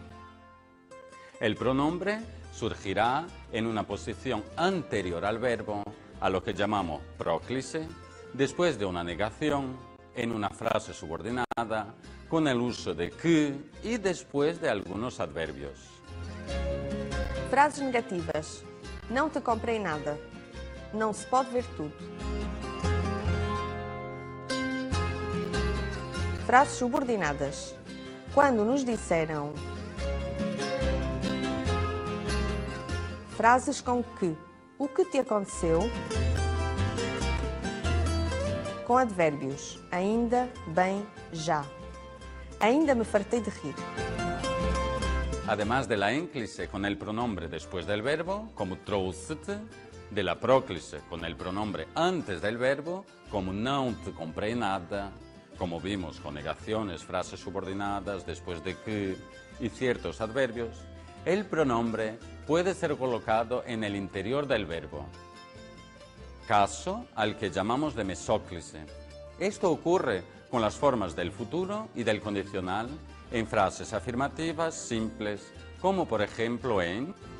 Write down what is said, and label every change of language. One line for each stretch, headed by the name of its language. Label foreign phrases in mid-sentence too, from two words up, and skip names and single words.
Spanish: El pronombre surgirá en una posición anterior al verbo, a lo que llamamos próclise, después de una negación, en una frase subordinada, con el uso de que y después de algunos adverbios. Frases negativas.
Portuguese: Não te comprei nada. Não se pode ver tudo. Frases subordinadas. Quando nos disseram. Frases com que. O que te aconteceu? Com advérbios. Ainda, bem, já. Ainda me fartei de rir.
Spanish: Además de la énclise con el pronombre después del verbo, como trouxe-te, de la próclise con el pronombre antes del verbo, como
Portuguese: não te comprei nada,
Spanish: como vimos con negaciones, frases subordinadas después de que, y ciertos adverbios, el pronombre puede ser colocado en el interior del verbo. Caso al que llamamos de mesóclise. Esto ocurre con las formas del futuro y del condicional en frases afirmativas simples, como por ejemplo en...